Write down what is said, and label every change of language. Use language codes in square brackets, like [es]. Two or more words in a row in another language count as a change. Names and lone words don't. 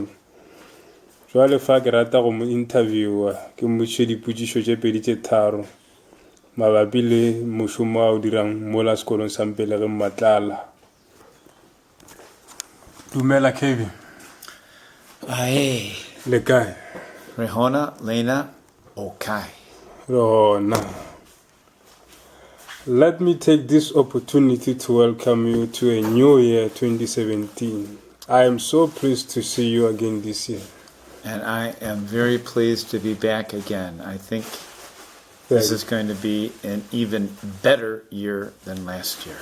[nso] Jwale fa ke rata go mo interviewa ke mmotšiše dipotšišo tše pedi tše tharo mabapi le mošomo a o dirang mola sekolong sa Mpelege Matlala. Dumela Kevin. Ae. Le kae? Rehona, Lena, okay. Rehona. [en] Let me take this opportunity to welcome you to a new year 2017. I am so pleased to see you again this year. And I am very pleased to be back again. I think this is going to be an even better year than last year.